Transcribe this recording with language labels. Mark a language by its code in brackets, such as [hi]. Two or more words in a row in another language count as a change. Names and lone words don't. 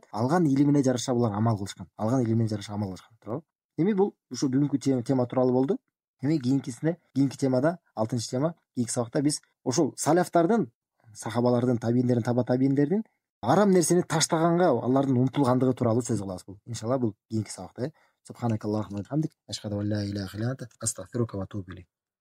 [ky] Алган илимине жараша булар амал кылышкан. Алган илимине жараша амал кылышкан. Туурабы? Эми бул ушу бүгүнкү тема тууралуу болду. Эми кийинки темада, 6-тема, кийинки сабакта биз ошол салафтардын, сахабалардын, табииндердин, таба табииндердин арам нерсени таштаганга алардын умтулгандыгы тууралуу сөз кылабыз. Бул иншалла бул кийинки сабакта. [ar] سبحانك اللهم وبحمدك أشهد أن لا إله إلا أنت أستغفرك وأتوب إليك.